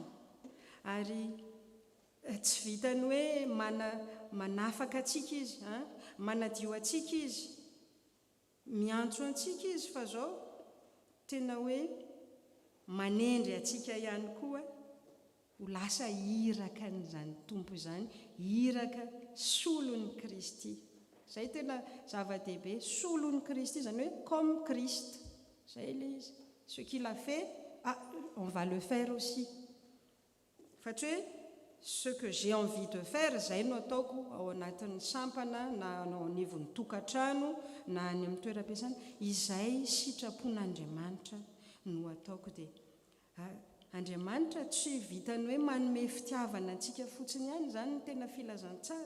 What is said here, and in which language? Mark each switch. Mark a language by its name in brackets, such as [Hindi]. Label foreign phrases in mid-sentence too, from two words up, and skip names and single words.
[Malagasy] Ary tsy vitany hoe manafaka atsika izy, manadio atsika izy, miantso antsika izy, fa zao tena hoe manendry atsika ihany koa ho lasa iraka n'izany tompo izany, iraka solon'ny Kristy. zay tena zava-dehibe solon'ny Kristy zany hoe [French] comme Christ [Malagasy] zay le izy [French] ce qu'il a fait on va le faire aussi [Malagasy] fa tsy hoe [French] ce que j'ai envie de faire [Malagasy] zay no ataoko ao anatin'ny sampana na ao anivon'ny tokantrano na any amin'ny toeram-piasana izay sitrapon'Andriamanitra no ataoko dia Andriamanitra tsy vitany hoe manome fitiavana antsika fotsiny ihany zany no tena filazantsara